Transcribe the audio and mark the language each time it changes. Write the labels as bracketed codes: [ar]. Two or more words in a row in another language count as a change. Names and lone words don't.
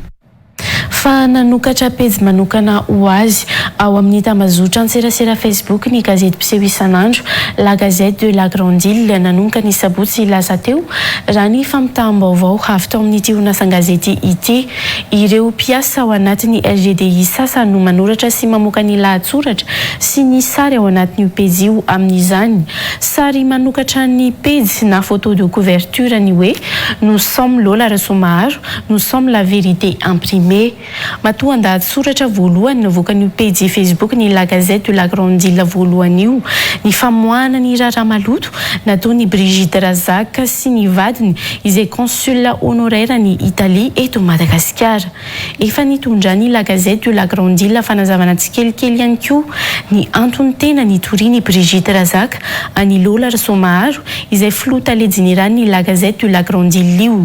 [mg] Fa nanokatra pejy manokana ho azy ao amin'ny tambazotra an-tserasera Facebook ny gazety mpiseho isan'andro La Gazette de la Grande Île nanomboka ny sabotsy lasa teo raha ny fampitaam-baovao avy tao amin'ity orinasa-gazety ity. Ireo mpiasa ao anatin'ny LGDI sasany no manoratra sy mamoaka ny lahatsoratra sy ny sary ao anatin'io pejy io amin'izany. Sary manokatra ny pejy na [fr] photo de couverture [mg] ny hoe [fr] nous sommes Lola Rassoumaharo, nous sommes la vérité imprimée. [mg] Matoa andahatsoratra voalohany navoakan'io pejy Facebook ny La Gazette de la Grande Île voalohany io. Ny famoahana ny raharaha maloto nataony Brigitte Razak sy ny vadiny izay [fr] consul honoraire [mg] ny Italie eto Madagasikara. Efa nitondrany La Gazette de la Grande Île fanazavana tsikelikely ihany koa ny antony tena nitoriany Brigitte Razak any Lola Rassoumaharo izay flota ledinirany La Gazette de la Grande Île io.